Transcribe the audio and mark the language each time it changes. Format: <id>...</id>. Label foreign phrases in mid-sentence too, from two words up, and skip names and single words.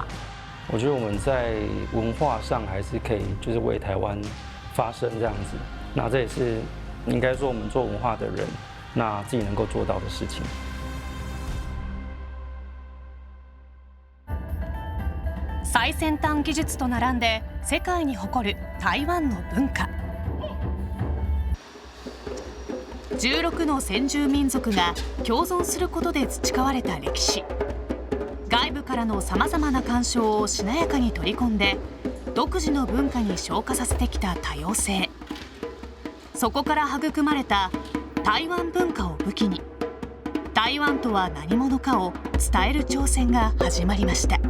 <zh>我觉得我们在文化上还是可以，就是为台湾发声这样子。那这也是应该说我们做文化的人，那自己能够做到的事情。</zh> <ja>最先端技術と並んで世界に誇る台湾の文化。16の先住民族が共存することで培われた歴史、外部からのさまざまな干渉をしなやかに取り込んで独自の文化に昇華させてきた多様性、そこから育まれた台湾文化を武器に台湾とは何者かを伝える挑戦が始まりました</ja>